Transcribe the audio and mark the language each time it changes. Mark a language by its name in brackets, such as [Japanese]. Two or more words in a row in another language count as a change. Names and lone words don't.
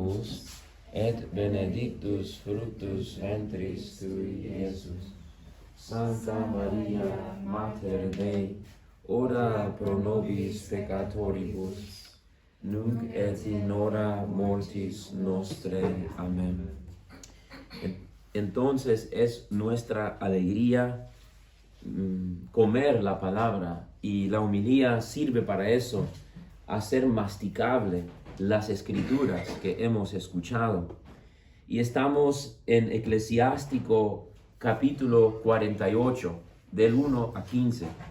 [Latin] salus, et benedictus fructus ventris tui, Iesus. Santa Maria, Mater Dei, ora pro nobis peccatoribus, nunc et in hora mortis nostrae. [Spanish] Amén. Entonces es nuestra alegría comer la palabra, y la homilía sirve para eso, hacer masticable las escrituras que hemos escuchado. Y estamos en Eclesiástico capítulo 48, del 1 a 15.